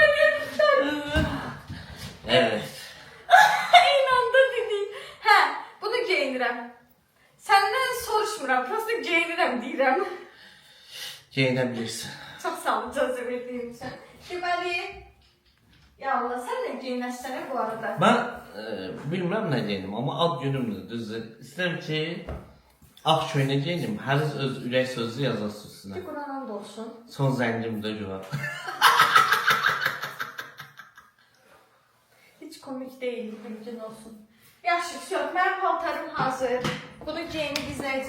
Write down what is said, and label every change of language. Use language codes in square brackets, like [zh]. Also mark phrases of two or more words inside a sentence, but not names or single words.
[az] Evet. İnandı dedi. Hə, bunu geyinirəm. Səndən soruşmuram, prosta geyinirəm deyirəm. Geyinəbilirsən. Çox sağ ol icazə verdiyin üçün. Deməli, ya Allah, sən nə geyinəşsənə bu arada? [tr] Ben bilmem ne diyelim ama [az] ad günümdür düzdür. İsterim ki ağ köynə geyinim, hər öz ürək sözü yazasın üstünə. Bir Qur'an da olsun. Son zəngimdə güvən. [tr] Hiç komik değil, mümkün olsun. [az] Yaxşı, söz, mənim paltarım hazır. Bunu geyinib izləyəcək.